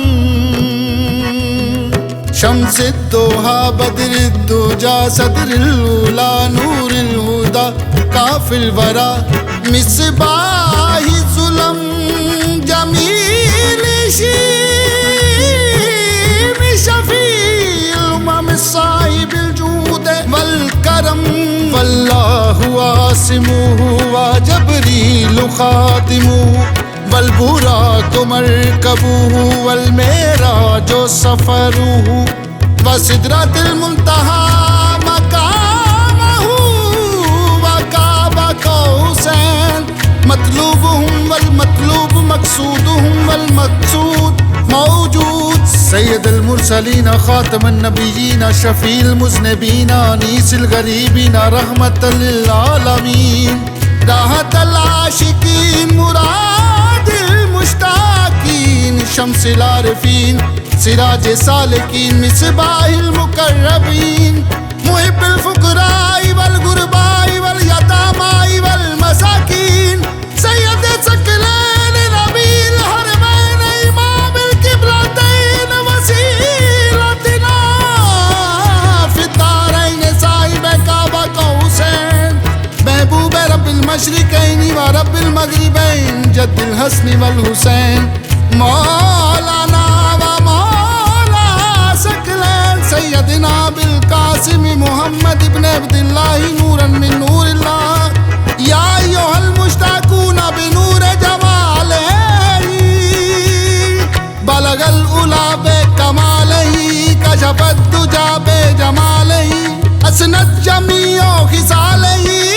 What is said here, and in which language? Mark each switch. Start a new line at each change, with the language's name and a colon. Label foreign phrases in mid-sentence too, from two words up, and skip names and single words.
Arabic: شمس الضحى بدر الدجى صدر العلى نور الهدى كهف الورى مصباح الظلم. جميل الشيم شفيع الأمم صاحب الجود والكرم. والله عاصمه وجبريل خادمه والبراق مركبه والمعراج سفره وسدرة المنتهى مقامه وقاب قوسين. مطلوبهم والمطلوب مقصودهم والمقصود موجود. سيد المرسلين خاتم النبيين شفيع المذنبين أنيس الغريبين رحمة للعالمين. راحة العاشقين مراد المشتاقين شمس العارفين سراج السالكين مصباح المقربين. محب الفقراء والغرباء واليتامى والمساكين. سيد الثقلين نبي الحرمين إمام القبلتين وسيلتنا في الدارين صاحب قاب قوسين. محبوب رب المشرقين ورب مولانا ومولى الثقلين سيدنا أبي القاسم محمد بن عبد الله نورا من نور الله يا أيها المشتاقون بنور جماله بلغ العلى بكماله كشف الدجى بجماله حسنت جميع خصاله